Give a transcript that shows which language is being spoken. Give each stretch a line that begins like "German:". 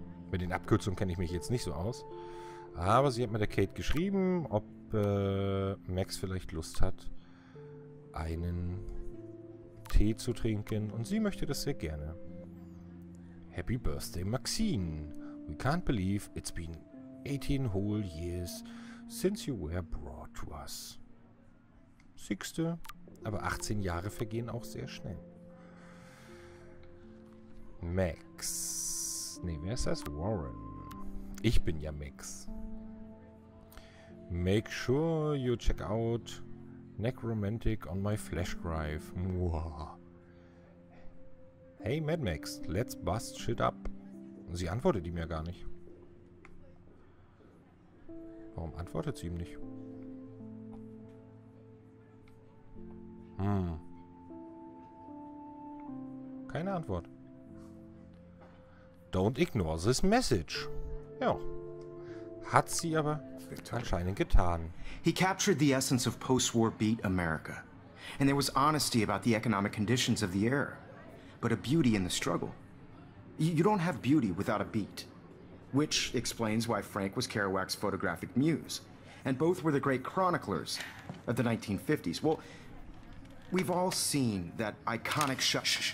German: Mit den Abkürzungen kenne ich mich jetzt nicht so aus. Aber sie hat mit der Kate geschrieben, ob Max vielleicht Lust hat, einen Tee zu trinken. Und sie möchte das sehr gerne.
English: Happy Birthday, Maxine. We can't believe it's been 18 whole years since you were brought to us. 6.
German: Aber 18 Jahre vergehen auch sehr schnell. Max. Nee, wer ist das? Warren. Ich bin ja Max.
English: Make sure you check out Necromantic on my flash drive. Wow. Hey Mad Max, let's bust shit up.
German: Sie antwortet ihm ja gar nicht. Warum antwortet sie ihm nicht? Keine Antwort.
English: Don't ignore this message.
German: Ja. Hat sie aber anscheinend getan.
English: He captured the essence of post-war beat America. And there was honesty about the economic conditions of the era. But a beauty in the struggle. You don't have beauty without a beat. Which explains why Frank was Kerouac's photographic muse. And both were the great chroniclers of the 1950s. Well, we've all seen that iconic shot.